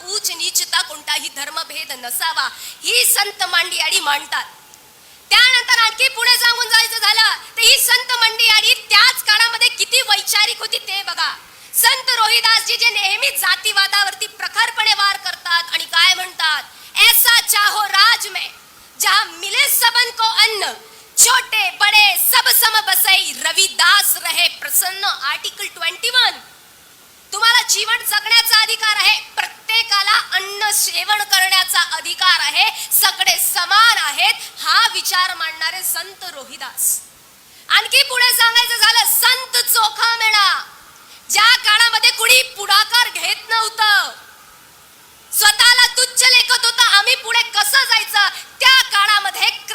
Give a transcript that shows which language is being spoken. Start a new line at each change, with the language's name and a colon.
Marathi: उच्च नीचता, कोणताही धर्मभेद नसावा, ही संत मांडियाळी मांडतात. त्यानंतर आणखी पुढे जाऊन जायचं झालं तर ही संत मंडळी त्याच काळामध्ये किती वैचारिक होती ते बघा. संत रोहिदासजी जे नेहमी जातीवादावरती प्रखरपणे वार करतात आणि काय म्हणतात?
Hindi: ऐसा चाहो राज में जहां मिले सबन को अन्न, छोटे बड़े सब सम बसई, रविदास रहे प्रसन्न.
English: Article 21.
Marathi: तुम्हाला जीवन जगण्याचा अधिकार आहे, प्रत्येकाला अन्न सेवन करण्याचा अधिकार आहे, सगळे समान आहेत, हा विचार मांडणारे संत रोहिदास. आणखी पुढे सांगायचं झालं संत चोखामेळा. ज्या काळामध्ये कुणी पुढाकार घेत नव्हतं, स्वतःला तुच्छ लेखत होता, आम्ही पुढे कसं जायचं, त्या काळामध्ये